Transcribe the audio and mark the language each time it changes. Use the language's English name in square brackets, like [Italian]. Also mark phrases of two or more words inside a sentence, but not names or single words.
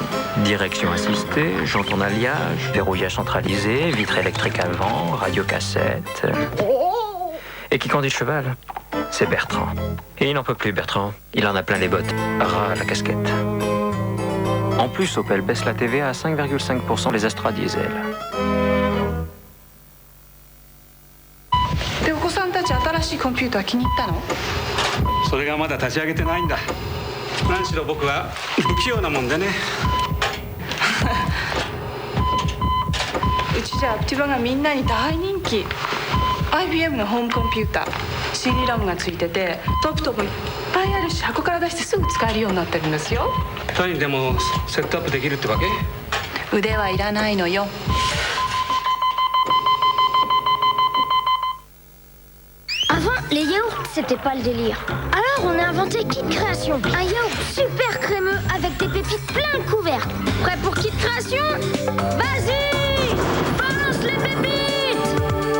[French] Direction assistée, jantes en alliage, verrouillage centralisé, vitre électrique avant, radiocassette. Et qui conduit le cheval? C'est Bertrand. Et il n'en peut plus, Bertrand. Il en a plein les bottes. Ras la casquette. En plus, Opel baisse la TVA à 5,5% les Astra Diesel. [Japanese] 新しいコンピューター気に入ったの？それがまだ立ち上げてないんだ。何しろ僕は不器用なもんでね。うちじゃアプティバがみんなに大人気。IBM のホームコンピューター CD ラムがついててトップトップいっぱいあるし箱から出してすぐ使えるようになってるんですよ。単にでもセットアップできるってわけ？腕はいらないのよ。 [French] Avant, les yaourts, c'était pas le délire. Alors, on a inventé Kit Création. Un yaourt super crémeux avec des pépites plein de couvercles. Prêt pour Kit Création? Vas-y! Balance les pépites!